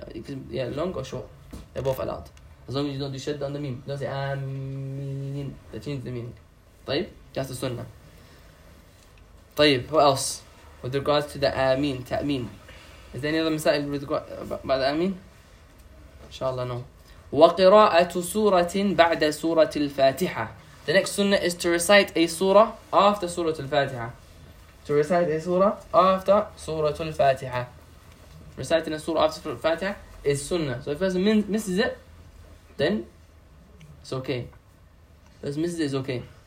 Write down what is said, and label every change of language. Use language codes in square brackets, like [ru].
[en] You can, yeah, long or short. They're both allowed. As long as you don't do shadda on the meme. Don't say ameen. That changes the meaning. طيب? That's the sunnah. طيب, what else? With regards to the Ameen, Ta'meen. Is there any other مسائل about the Ameen? InshaAllah, no. [ar] وقراءة سورة بعد سورة الفاتحة. [en] The next sunnah is to recite a surah after سورة الفاتحة. To recite a surah after سورة الفاتحة. Reciting a surah after سورة الفاتحة is sunnah. So if a person misses it, then it's okay. If a person misses it, it's okay.